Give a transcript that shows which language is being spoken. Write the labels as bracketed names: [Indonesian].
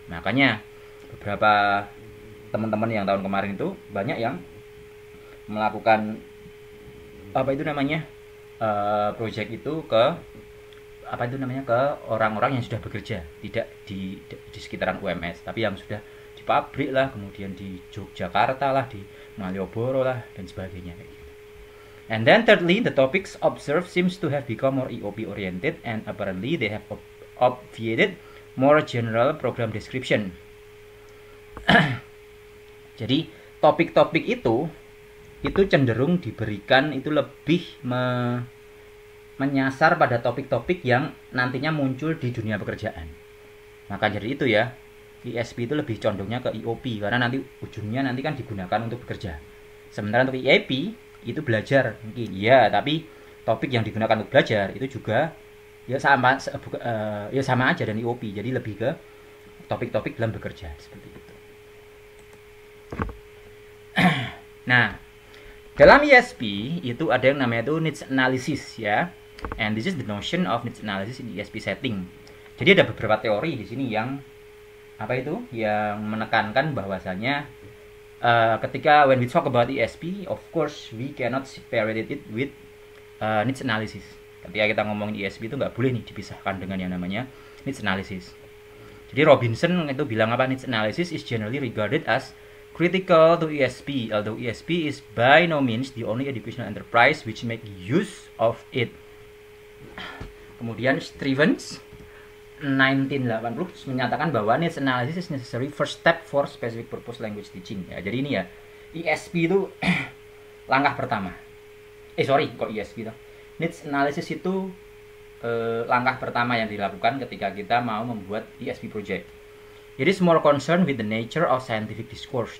[Indonesian] Makanya beberapa teman-teman yang tahun kemarin itu banyak yang melakukan apa itu namanya project itu ke apa itu namanya, ke orang-orang yang sudah bekerja, tidak di sekitaran UMS, tapi yang sudah di pabrik lah, kemudian di Yogyakarta lah, di Malioboro lah dan sebagainya kayak gitu. [English] And then thirdly, the topics observed seems to have become more EOP oriented, and apparently they have obviated more general program description. [Indonesian] Jadi topik-topik itu cenderung diberikan itu lebih menyasar pada topik-topik yang nantinya muncul di dunia pekerjaan. Maka jadi itu ya, ISP itu lebih condongnya ke EOP karena nanti ujungnya nanti kan digunakan untuk bekerja. Sementara untuk IAP itu belajar mungkin ya, tapi topik yang digunakan untuk belajar itu juga ya sama aja dan IOP. Jadi lebih ke topik-topik dalam bekerja seperti itu. Nah, dalam ISP itu ada yang namanya itu needs analysis ya. [English] And this is the notion of needs analysis in ISP setting. [Indonesian] Jadi ada beberapa teori di sini yang yang menekankan bahwasanya ketika [English] when we talk about ESP, of course we cannot separate it with needs analysis. [Indonesian] Ketika kita ngomongin ESP itu nggak boleh nih dipisahkan dengan yang namanya needs analysis. Jadi Robinson itu bilang apa, [English] needs analysis is generally regarded as critical to ESP, although ESP is by no means the only educational enterprise which make use of it. [Indonesian] Kemudian Stevens 1980 menyatakan bahwa [English] needs analysis is necessary first step for specific purpose language teaching. [Indonesian] Ya, jadi ini ya, ESP itu langkah pertama. ESP itu. Needs analysis itu langkah pertama yang dilakukan ketika kita mau membuat ESP project. [English] It is more concerned with the nature of scientific discourse.